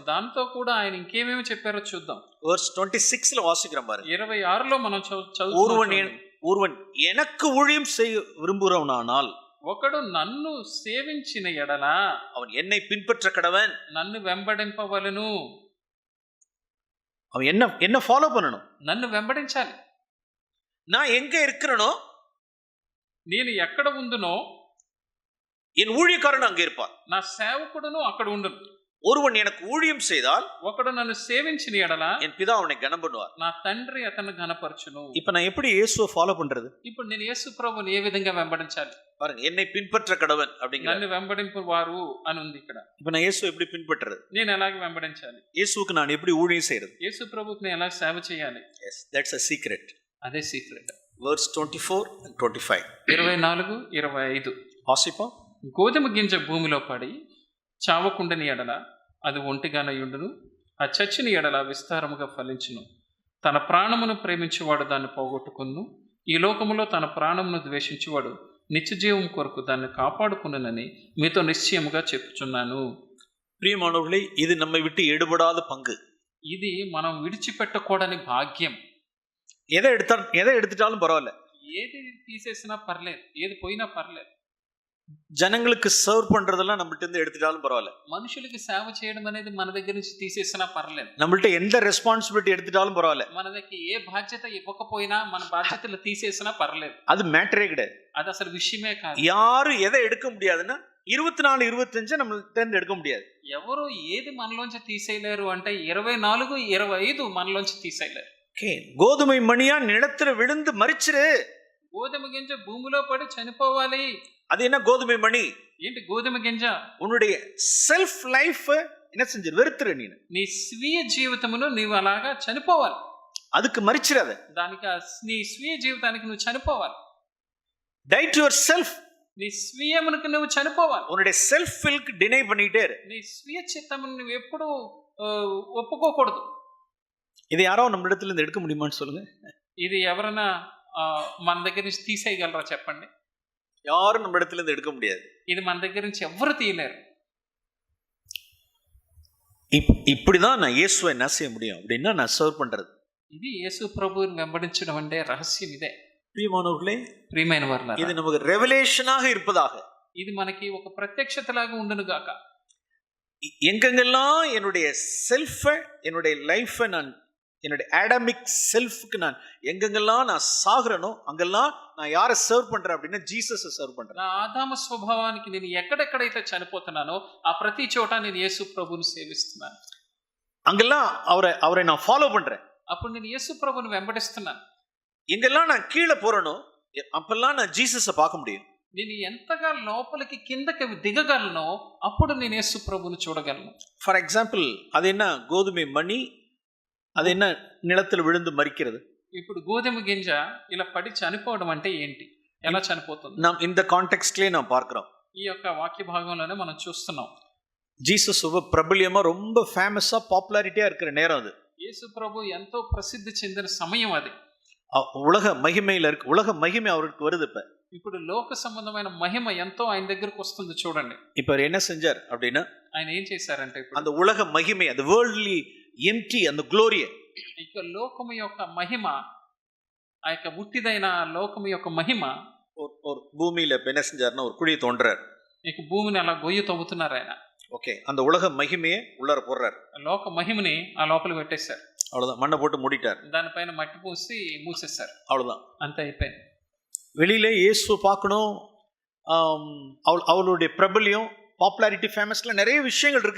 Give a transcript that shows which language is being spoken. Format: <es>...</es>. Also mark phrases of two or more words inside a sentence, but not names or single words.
<te>దాంతో కూడా ఆయన ఇంకేమేమి చెప్పారో చూద్దాం.</te> <ta>verse 26ல வாசிக்கிறோம் பாருங்க.</ta> <te>26లో మనం చదువుతున్నాం.</te> <ta>ஒருவன் எனக்கு ஊழியம் செய்ய விரும்புகிறவனானால்</ta> <te>ఒకడు నన్ను సేవించిన ఎడల</te> <ta>அவன் என்னை பின்பற்ற கடவன்.</ta> <te>నన్ను వెంబడింపవలెను.</te> <ta>அவன் என்ன ஃபாலோ பண்ணணும்?</ta> <te>నన్ను వెంబడించాలి.</te> <ta>நான் எங்க இருக்கிறனோ,</ta> <te>నేను ఎక్కడ ఉందునో</te> <ta>என் ஊழியக்காரன் அங்கே இருப்பான்.</ta> <te>నా సేవకుడును అక్కడ ఉండును.</te> <ta>ஒருவன் எனக்கு ஊழியம் செய்தால்</ta> <te>ఒకడు నన్ను సేవించిన ఎడల</te> <ta>என் பிதா அவனை கனம் பண்ணுவார்.</ta> <te>నా తండ్రి అతన్ని ఘనపరచును.</te> <ta>இப்ப நான் எப்படி இயேசுவை ஃபாலோ பண்றது?</ta> <te>ఇప్పుడు నేను యేసు ప్రభువుని ఏ విధంగా వెంబడించాలి?</te> <ta>பாருங்க, என்னை பின்பற்ற கடவன் அப்படிங்கிற.</ta> <te>నన్ను వెంబడింపు వారు అని ఉంది ఇక్కడ.</te> <ta>இப்ப நான் இயேசுவை எப்படி பின்பற்றுறது?</ta> <te>నేను ఎలాగ వెంబడించాలి?</te> <ta>இயேசுவுக்கு நான் எப்படி ஊழியம் செய்யறது?</ta> <te>యేసు ప్రభువుకి నేను ఎలా సేవ చేయాలి?</te> <en>yes, that's a secret.</en> <te>అదే సీక్రెట్.</te> <en>verse 24 and 25</en> <te>24, 25</te> <ta>வாசிப்போம்.</ta> <te>గోధుమ గింజ భూమిలో పడి చావకుండని ఎడల అది ఒంటిగానయుండును, ఆ చచ్చిన ఎడల విస్తారముగా ఫలించును. తన ప్రాణమును ప్రేమించేవాడు దాన్ని పోగొట్టుకును, ఈ లోకములో తన ప్రాణమును ద్వేషించేవాడు నిత్యజీవం కొరకు దాన్ని కాపాడుకునని మీతో నిశ్చయముగా చెప్పుచున్నాను.</te> <ta>பிரியமானவர்களே, இது நம்மை விட்டு எடுபடாத பங்கு.</ta> <te>ఇది మనం విడిచిపెట్టకూడని భాగ్యం.</te> <ta>எதை எடுத்துட்டாலும் பரவாயில்ல,</ta> <te>ఏది తీసేసినా పర్లేదు, ఏది పోయినా పర్లేదు.</te> <ta>ஜனங்களுக்கு சர்வ் பண்றதெல்லாம் நம்மள்ட்ட இருந்து எடுத்துட்டாலும் பரவாயில்ல,</ta> <te>మనుషులకి సేవ చేయడం అనేది మన దగ్గర నుంచి తీసేసినా పర్లేదు,</te> <ta>நம்மள்ட்ட எந்த ரெஸ்பான்சிபிலிட்டி எடுத்துட்டாலும் பரவாயில்ல,</ta> <te>మన దగ్గర ఏ బాధ్యత ఇవ్వకపోయినా మన బాధ్యతలు తీసేసినా పర్లేదు.</te> <ta>அது மேட்டரே கிடையாது.</ta> <te>అది అసలు విషయమే కాదు.</te> <ta>யாரும் எதை எடுக்க முடியாதுன்னா 24 25 நம்மள்ட்ட இருந்து எடுக்க முடியாது.</ta> <te>ఎవరు ఏది మనలోంచి తీసేయలేరు అంటే 24, 25 మనలోంచి తీసేయలేరు.</te> <ta>கோதுமை மணியா நிலத்துல விழுந்து மரிச்சிரு.</ta> <te>గోధుమ గింజ భూమిలో పడి చనిపోవాలి.</te> <ta>அது என்ன கோதுமை மணி?</ta> <te>ఏంటి గోధుమ గింజ?</te> <ta>உன்னுடைய</ta> <en>self life</en> <ta>என்ன செஞ்சு வெறுத்துரு.</ta> <te>నీ స్వీయ జీవితమును నీవు అలాగా చనిపోవాలి.</te> <ta>அதுக்கு மரிச்சிராத.</ta> <te>దానికి నీ స్వీయ జీవితానికి నువ్వు చనిపోవాలి.</te> <en>die to your self.</en> <te>నీ స్వీయమునకు నువ్వు చనిపోవాలి.</te> <ta>உன்னுடைய</ta> <en>self will</en> <ta>டினை பண்ணிட்டே இரு.</ta> <te>నీ స్వీయ చిత్తమును నువ్వు ఎప్పుడు ఒప్పుకోకూడదు.</te> <ta>இது யாரோ நம்ம இடத்துல இருந்து எடுக்க முடியுமான்னு சொல்லுங்க.</ta> <te>ఇది ఎవరైనా మన దగ్గర నుంచి తీసేయగలరా చెప్పండి?</te> <ta>யாரும் நம்ம இடத்துல இருந்து எடுக்க முடியாது.</ta> <te>ఇది మన దగ్గర నుంచి ఎవ్వరు తీయలేరు.</te> <ta>இப்படிதான் நான் இயேசுவை என்ன செய்ய முடியும் அப்படின்னா நான் சர்வ் பண்றது.</ta> <te>ఇది యేసు ప్రభువుని వెంబడించడం అంటే రహస్యం ఇదే.</te> <ta>பிரியமானவர்களே,</ta> <te>ప్రియమైన వారలారా,</te> <ta>ఇది நமக்கு ரெவலேஷனாக இருப்பதாக.</ta> <te>ఇది మనకి ఒక ప్రత్యక్షతలాగా ఉండును గాక.</te> <ta>எங்கெங்கெல்லாம் என்னுடைய செல்ஃபை என்னுடைய லைஃபை நான் என்னுடைய</ta> <en>Adamic self</en> <ta>நான் எங்கெங்கெல்லாம் நான் சாகுறனோ அங்கெல்லாம் நான் யாரை சர்வ் பண்றேன் அப்படின்னா ஜீசஸை சர்வ் பண்றேன்.</ta> <te>నా ఆదామ స్వభావానికి నేను ఎక్కడెక్కడైతే చనిపోతున్నానో ఆ ప్రతి చోట నేను యేసు ప్రభువుని సేవిస్తున్నాను.</te> <ta>அங்கெல்லாம் அவரை நான் ஃபாலோ பண்றேன்.</ta> <te>అప్పుడు నేను యేసు ప్రభువుని వెంబడిస్తున్నాను.</te> <ta>எங்கெல்லாம் நான் கீழே போறேனோ அப்பெல்லாம் நான் ஜீசஸை பார்க்க முடியும்.</ta> <te>నేను ఎంతగా లోపలికి కిందకి దిగగలనో అప్పుడు నేను యేసు ప్రభువుని చూడగలను.</te> <en>for example,</en> <ta>அது என்ன கோதுமை மணி, அது என்ன நிலத்தில் விழுந்து மரிக்கிறது.</ta> <te>ఇప్పుడు గోధుమ గింజ ఇలా పడి చనిపోవడం అంటే ఏంటి, ఎలా చనిపోతుంది?</te> <ta>நாம் இந்த கான்டெக்ஸ்ட்லயே நாம் பார்க்கிறோம்.</ta> <te>ఈ యొక్క వాక్య భాగంలోనే మనం చూస్తున్నాం.</te> <ta>ஜீசஸ் பிரபல்யமா ரொம்ப ஃபேமஸா பாப்புலாரிட்டியா இருக்கிற நேரம் அது.</ta> <te>యేసు ప్రభు ఎంతో ప్రసిద్ధి చెందిన సమయం అది.</te> <ta>உலக மகிமையில இருக்கு, உலக மகிமை அவருக்கு வருது.</ta> <te>ఇప్పుడు లోక సంబంధమైన మహిమ ఎంతో ఆయన దగ్గరకు వస్తుంది చూడండి.</te> <ta>இப்ப அவர் என்ன செஞ்சார் அப்படின்னா,</ta> <te>ఆయన ఏం చేశారంటే ఇప్పుడు</te> <ta>அந்த உலக மகிமை, அந்த</ta> <en>worldly empty,</en> <ta>அந்த గ్లోరీ,</ta> <te>ఇక లోకము యొక్క మహిమ, ఆ యొక్క ఉట్టిదైన లోకము యొక్క మహిమ</te> <ta>ஒரு பூமியில இப்ப என்ன செஞ்சாருன்னா ஒரு குழியை தோன்றார்.</ta> <te>ఇక భూమిని అలా గొయ్యి తవ్వుతున్నారు ఆయన.</te> <ta>ஓகே, அந்த உலக மகிமையை உள்ளார போடுறார்.</ta> <te>లోక మహిమని ఆ లోపల పెట్టేశారు.</te> <ta>அவ்வளவுதான், மண்ணை போட்டு மூடிட்டார்.</ta> <te>దానిపైన మట్టి పోసి మూసేశారు.</te> <ta>அவ்வளவுதான்,</ta> <te>అంతే అయిపోయింది.</te> <ta>வெளியில இயேசு பார்க்கணும், அவளுடைய பிரபல்யம், பாப்புலாரிட்டி, ஃபேமஸ்ல நிறைய விஷயங்கள் இருக்கு.</ta>